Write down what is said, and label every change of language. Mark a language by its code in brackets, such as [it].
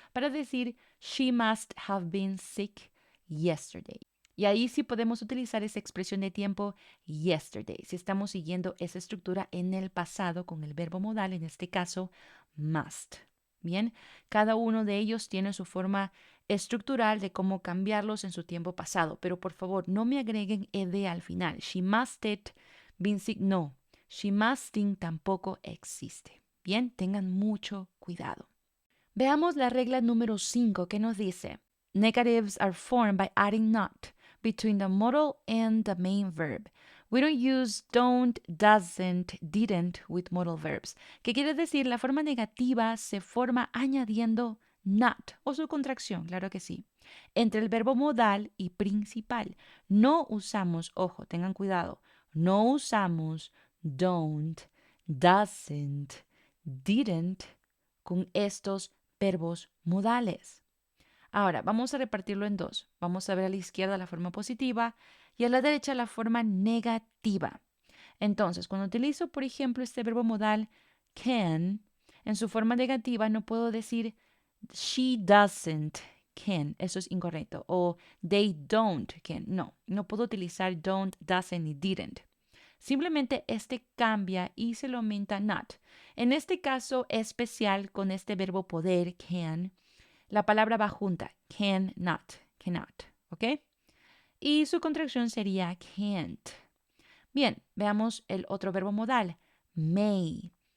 [es] Para decir [en] she must have been sick yesterday. [es] Y ahí sí podemos utilizar esa expresión de tiempo yesterday, si estamos siguiendo esa estructura en el pasado con el verbo modal, en este caso must. Bien, cada uno de ellos tiene su forma estructural de cómo cambiarlos en su tiempo pasado, pero por favor no me agreguen ed al final. [en] She musted been sick, no. She musting [es] tampoco existe. Bien, tengan mucho cuidado. Veamos la regla número 5 que nos dice: [en] negatives are formed by adding not between the modal and the main verb. We don't use don't, doesn't, didn't with modal verbs. [es] ¿Qué quiere decir? La forma negativa se forma añadiendo not o su contracción, claro que sí, entre el verbo modal y principal. No usamos, ojo, tengan cuidado, no usamos [en] don't, doesn't, didn't [es] con estos verbos modales. Ahora, vamos a repartirlo en dos. Vamos a ver a la izquierda la forma positiva y a la derecha la forma negativa. Entonces, cuando utilizo, por ejemplo, este verbo modal can, en su forma negativa no puedo decir [en] she doesn't can. [es] Eso es incorrecto. O [en] they don't can. [es] No, no puedo utilizar don't, doesn't y didn't. Simplemente este cambia y se lo aumenta not. En este caso especial con este verbo poder, can, la palabra va junta, cannot, ¿ok? Y su contracción sería can't. Bien, veamos el otro verbo modal, may.